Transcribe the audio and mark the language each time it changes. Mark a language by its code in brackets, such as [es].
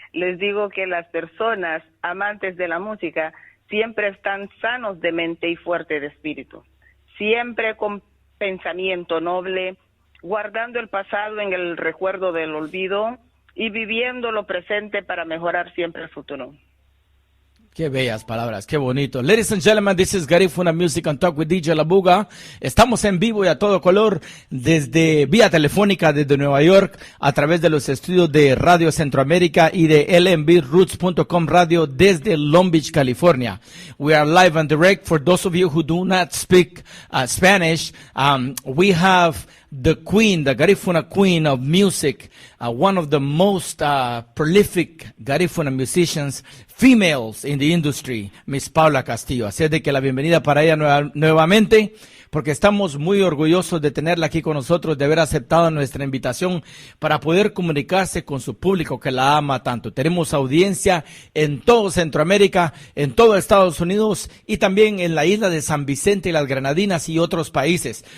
[es] Les digo que las personas amantes de la música siempre están sanos de mente y fuertes de espíritu. Siempre con pensamiento noble, guardando el pasado en el recuerdo del olvido y viviendo lo presente para mejorar siempre el futuro. Qué bellas palabras, qué bonito. [en] Ladies and gentlemen, this is Garifuna Music and Talk with DJ La Buga. [es] Estamos en vivo y a todo color desde vía telefónica desde Nueva York a través de los estudios de Radio Centroamérica y de lmbroots.com Radio desde Long Beach, California. [en] We are live and direct. For those of you who do not speak Spanish, we have the queen, the Garifuna queen of music, one of the most prolific Garifuna musicians, females in the industry, Miss Paula Castillo. [es] Así es de que la bienvenida para ella nuevamente, porque estamos muy orgullosos de tenerla aquí con nosotros, de haber aceptado nuestra invitación para poder comunicarse con su público que la ama tanto. Tenemos audiencia en todo Centroamérica, en todo Estados Unidos y también en la isla de San Vicente y las Granadinas y otros países.